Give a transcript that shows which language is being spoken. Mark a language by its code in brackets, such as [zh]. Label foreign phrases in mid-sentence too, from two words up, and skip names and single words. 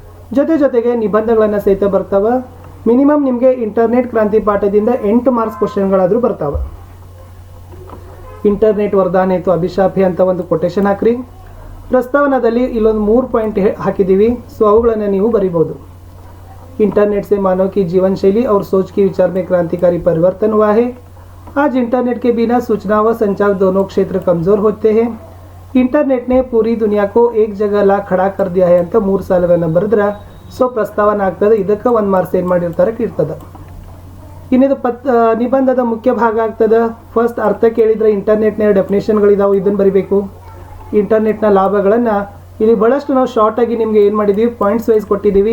[kn] ಜೊತೆಗೆ ನಿಬಂಧಗಳನ್ನು ಸಹಿತ ಬರ್ತಾವೆ. ಮಿನಿಮಮ್ ನಿಮಗೆ ಇಂಟರ್ನೆಟ್ ಕ್ರಾಂತಿ ಪಾಠದಿಂದ 8 ಮಾರ್ಕ್ಸ್ ಕ್ವಶನ್ಗಳಾದರೂ ಬರ್ತಾವೆ. ಇಂಟರ್ನೆಟ್ ವರದಾನ ಅಥವಾ ಅಭಿಶಾಪಿ ಅಂತ ಒಂದು ಕೊಟೇಶನ್ ಹಾಕ್ರಿ. ಪ್ರಸ್ತಾವನದಲ್ಲಿ ಇಲ್ಲೊಂದು 3 ಪಾಯಿಂಟ್ ಹಾಕಿದ್ದೀವಿ. ಸೊ ಅವುಗಳನ್ನು ನೀವು ಬರಿಬೋದು. [hi] इंटरनेट से मानव की जीवन शैली और सोच की विचार में क्रांतिकारी परिवर्तन हुआ है. आज इंटरनेट के बिना सूचना व संचार दोनों क्षेत्र कमज़ोर होते हैं. इंटरनेट ने पूरी दुनिया को एक जगह ला खड़ा कर दिया है [kn] ಅಂತ 3 ಸಾಲುಗಳನ್ನು ಬರೆದ್ರೆ ಸೊ ಪ್ರಸ್ತಾವನೆ ಆಗ್ತದೆ. ಇದಕ್ಕೆ 1 ಮಾರ್ಕ್ಸ್ ಏನು ಮಾಡಿರ್ತಾರೆ ಇರ್ತದೆ. ಇನ್ನಿದು ನಿಬಂಧದ ಮುಖ್ಯ ಭಾಗ ಆಗ್ತದೆ. ಫಸ್ಟ್ ಅರ್ಥ ಕೇಳಿದರೆ ಇಂಟರ್ನೆಟ್ನ ಡೆಫಿನೇಷನ್ಗಳಿದಾವೆ, ಇದನ್ನು ಬರಿಬೇಕು. ಇಂಟರ್ನೆಟ್ನ ಲಾಭಗಳನ್ನು ಇಲ್ಲಿ ಬಹಳಷ್ಟು ನಾವು ಶಾರ್ಟಾಗಿ ನಿಮಗೆ ಏನು ಮಾಡಿದ್ದೀವಿ, [en] points wise [kn] ಕೊಟ್ಟಿದ್ದೀವಿ.